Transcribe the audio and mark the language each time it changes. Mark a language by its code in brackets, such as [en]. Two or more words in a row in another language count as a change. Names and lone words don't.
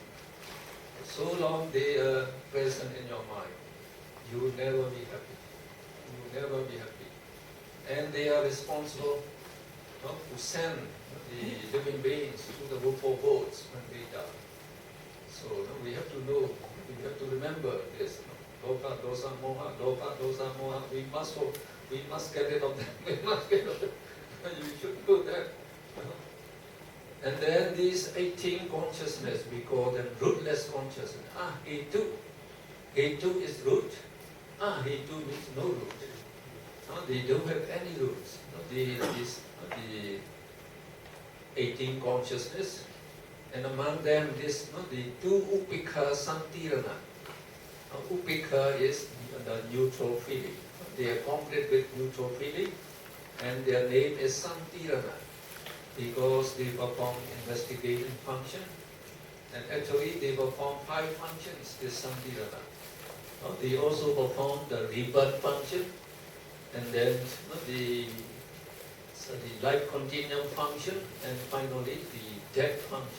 [en] So long they are present in your mind, you will never be happy. You will never be happy. And they are responsible to send the living beings to the Rupa boats when they die. So we have to know, we have to remember this. [pi] Lobha, dosa, moha, lobha, dosa, moha. [en] We must get rid of them. We must get rid of them. You should do that. And then these 18 consciousness, we call them rootless consciousness. Hetu. Hetu is root. Hetu means no root. They don't have any roots. The 18 consciousness. And among them, the two [pi] upekha santirana. [en] Upekha is the neutral feeling. They are complete with neutral feeling, and their name is santirana because they perform investigation function. And actually, they perform 5 functions. This santirana. They also perform the rebirth function, and then the life continuum function, and finally the death function.